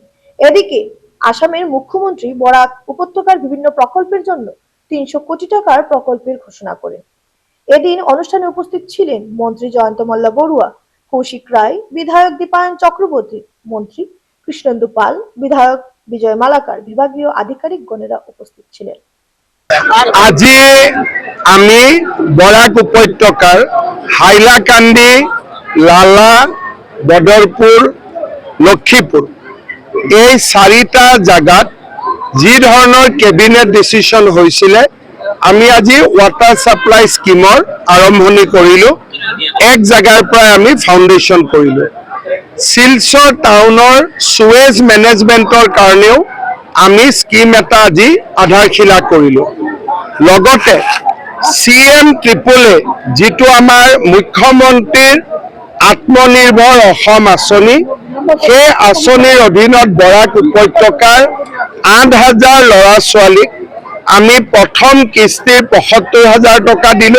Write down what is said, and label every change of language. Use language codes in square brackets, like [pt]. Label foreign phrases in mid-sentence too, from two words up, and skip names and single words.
[bn] এদিকে আসামের মুখ্যমন্ত্রী বরাক উপত্যকার বিভিন্ন প্রকল্পের জন্য 300 কোটি টাকার প্রকল্পের ঘোষণা করেন। এদিন অনুষ্ঠানে উপস্থিত ছিলেন মন্ত্রী জয়ন্ত মল্ল বড়ুয়া, কৌশিক রায়, বিধায়ক দীপায়ন চক্রবর্তী, মন্ত্রী কৃষ্ণেন্দু পাল, বিধায়ক বিজয় মালাকার, বিভাগীয় আধিকারিকগণেরা উপস্থিত ছিলেন। [as] আজি আমি বরাক উপত্যকার হাইলাকান্দি, লালা, বদরপুর, লক্ষীপুর এই 4টা জায়গাত যি ধৰণৰ [en] cabinet decision [as] হৈছিলে, আমি আজি [en] water supply [as] স্কিমৰ আৰম্ভণি কৰিলো। এক জায়গাৰ পৰা আমি ফাউণ্ডেশ্যন কৰিলো। শিলচৰ টাউনৰ [en] sewage managementৰ [as] কাৰণেও আমি স্কিম এটা আজি আধাৰশিলা কৰিলো। লগতে CM ট্ৰিপলে যিটো আমাৰ মুখ্যমন্ত্ৰীৰ আত্মনিৰ্ভৰ অসম আঁচনি, সেই আঁচনিৰ অধীনত বৰাক উপত্যকাৰ 8,000 ল'ৰা ছোৱালীক আমি প্ৰথম কিস্তিৰ 75,000 টকা দিলো।